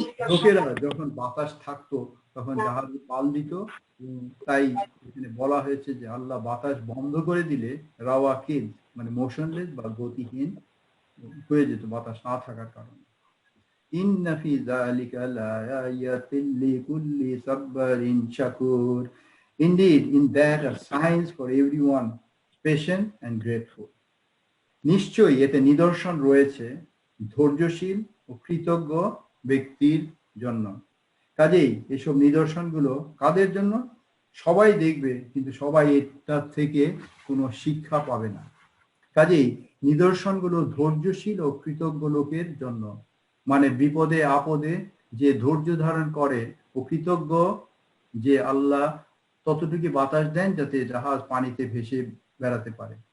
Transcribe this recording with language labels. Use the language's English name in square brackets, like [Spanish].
[Bangla] লোকেরা যখন বাতাস থাকতো তখন জাহাজে পাল দিত, তাই এখানে বলা হয়েছে যে আল্লাহ বাতাস বন্ধ করে দিলে রাওয়াকিদ মানে মোশনলেস বা গতিহীন হয়ে যেত বাতাস না থাকার কারণে। [Arabic] ইন্না ফি যালিকা লাআয়াতিন লিকুল্লি সাব্বারিন শাকুর। [English] Indeed, in that are signs for everyone patient and grateful. [Bangla] নিশ্চয়ই এতে নিদর্শন রয়েছে ধৈর্যশীল ও কৃতজ্ঞ ব্যক্তির জন্য। কাজেই এসব নিদর্শনগুলো কাদের জন্য? সবাই দেখবে, কিন্তু সবাই এটা থেকে কোনো শিক্ষা পাবে না। কাজেই নিদর্শনগুলো ধৈর্যশীল ও কৃতজ্ঞ লোকের জন্য, মানে বিপদে আপদে যে ধৈর্য ধারণ করে ও কৃতজ্ঞ যে আল্লাহ ততটুকু বাতাস দেন যাতে জাহাজ পানিতে ভেসে বেড়াতে পারে।